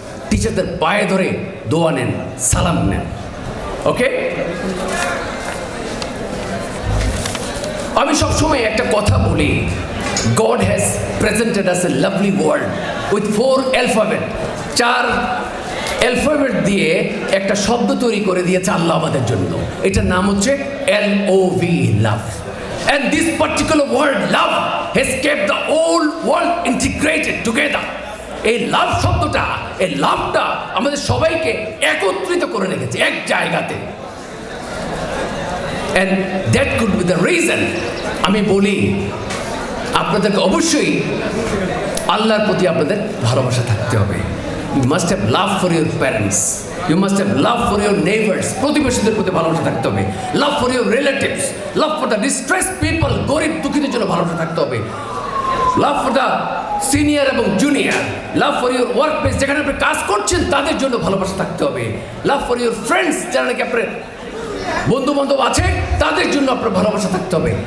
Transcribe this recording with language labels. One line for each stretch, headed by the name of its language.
Bangla: টিচারদের পায়ে ধরে দোয়া নেন, সালাম নেন। ওকে, আমি সবসময় একটা কথা বলি,
English: God has presented us a lovely world with 4 alphabet,
Bangla: 4 alphabet দিয়ে একটা শব্দ তৈরি করে দিয়েছে আল্লাহ আমাদের জন্য। এটার নাম হচ্ছে LOV, love.
English: And this particular word love has kept the whole world integrated together.
Bangla: এই লাভ শব্দটা, এই লাভটা আমাদের সবাইকে একত্রিত করে রেখেছে এক জায়গাতে।
English: And that could be the reason
Bangla: আমি বলি আপনাদেরকে অবশ্যই আল্লাহর প্রতি আপনাদের ভালোবাসা থাকতে হবে।
English: You must have love for your parents. You must have love for your neighbors.
Bangla: প্রতিবেশীদের প্রতি ভালোবাসা থাকতে হবে।
English: Love for your relatives. Love for the distressed people.
Bangla: গরিব দুঃখীদের জন্য ভালোবাসা থাকতে হবে।
English: Love for the senior
Bangla: এবং
English: junior. Love for your workplace.
Bangla: যেখানে আপনি কাজ করছেন তাদের জন্য ভালোবাসা থাকতে হবে।
English: Love for your friends.
Bangla: যারা নাকি আপনার বন্ধু বান্ধব আছে তাদের জন্য আপনার ভালোবাসা থাকতে হবে।